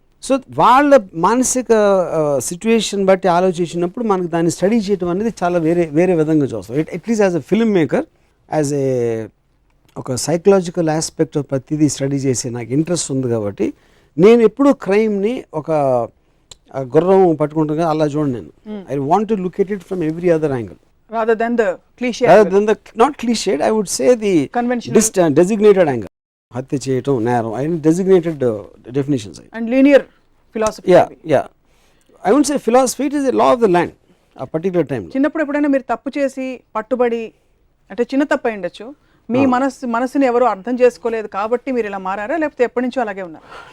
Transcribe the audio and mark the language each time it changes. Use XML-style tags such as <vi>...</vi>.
<te>So వాళ్ళ మానసిక situation బట్టి ఆలోచించినప్పుడు మనకు దాన్ని స్టడీ చేయడం అనేది చాలా వేరే విధంగా చూస్తాం.</te> <en>at least as a film maker,</en> <te>as ఒక సైకలాజికల్ ఆస్పెక్ట్ ప్రతిదీ స్టడీ చేసే నాకు ఇంట్రెస్ట్ ఉంది. కాబట్టి నేను ఎప్పుడూ క్రైమ్ని ఒక గుర్రం పట్టుకుంటున్నా అలా చూడండి. నేను</te> <en>I want to look at it from every other angle. Rather than the cliche not cliched, I would say the conventional designated angle.</en> <te>హత్య చేయటం నేరం అయిన designated definitions.</te> <en>And linear philosophy. Yeah I would say philosophy it is the law of the land</en> <te>ఆ particular టైంలో. చిన్నప్పుడు ఎప్పుడైనా మీరు తప్పు చేసి పట్టుబడి, అంటే చిన్న తప్పు అయి ఉండొచ్చు, మీ మనసుని ఎవరు అర్థం చేసుకోలేదు కాబట్టి మీరు ఇలా మారారా, లేకపోతే ఎప్పటి నుంచో అలాగే ఉన్నారు?</te>